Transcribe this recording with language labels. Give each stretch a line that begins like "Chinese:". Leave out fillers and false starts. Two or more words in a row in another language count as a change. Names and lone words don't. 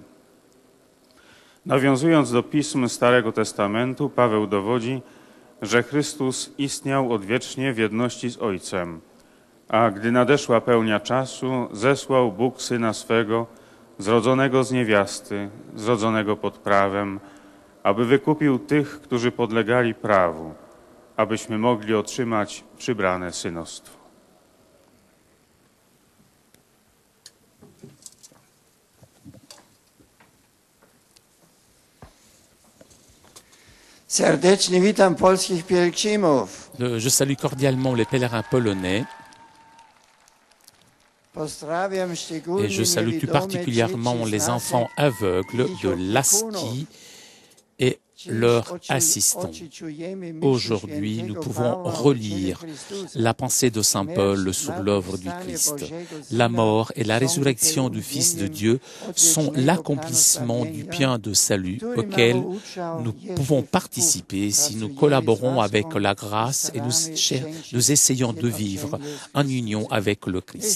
Polish: Nawiązując do pism Starego Testamentu, Paweł dowodzi, że Chrystus istniał odwiecznie w jedności z Ojcem, a gdy nadeszła pełnia czasu, zesłał Bóg Syna swego, zrodzonego z niewiasty, zrodzonego pod prawem, aby wykupił tych, którzy podlegali prawu, abyśmy mogli otrzymać przybrane synostwo. Serdecznie witam polskich pielgrzymów.
French: Je salue cordialement les pèlerins polonais
Polish: Pozdrawiam
French: et
Polish: szczególnie
French: je salue tout
Polish: niewidome
French: particulièrement
Polish: dzieci z
French: les
Polish: naszych
French: enfants aveugles de Laski et leurs assistants. Aujourd'hui, nous pouvons relire la pensée de Saint Paul sur l'œuvre du Christ. La mort et la résurrection du Fils de Dieu sont l'accomplissement du bien de salut auquel nous pouvons participer si nous collaborons avec la grâce et nous essayons de vivre en union avec le Christ.